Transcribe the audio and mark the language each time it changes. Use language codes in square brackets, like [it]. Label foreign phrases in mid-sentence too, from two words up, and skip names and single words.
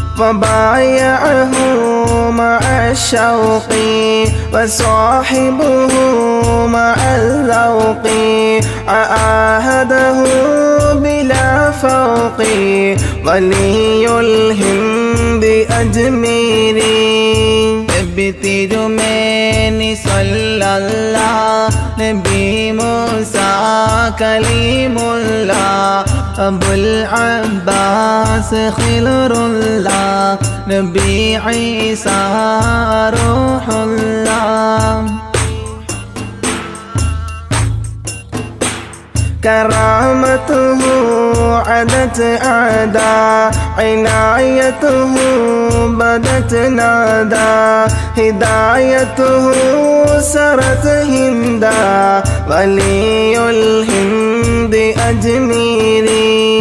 [ar] وبايعه مع الشوق وصاحبه مع الذوق عاهده بلا فوق ولي الهند أجميري [ml] തിരുമേനി സല്ലല്ലാഹ് നബി മൂസ കലീമുല്ലാഹ് അബുൽ അബ്ബാസ് ഖിലറുല്ലാഹ് നബി ഈസ [ar] റൂഹുല്ലാഹ് كرامته عدت أعداء عنايته بدت نادى هدايته سرت هندا ولي الهند أجميري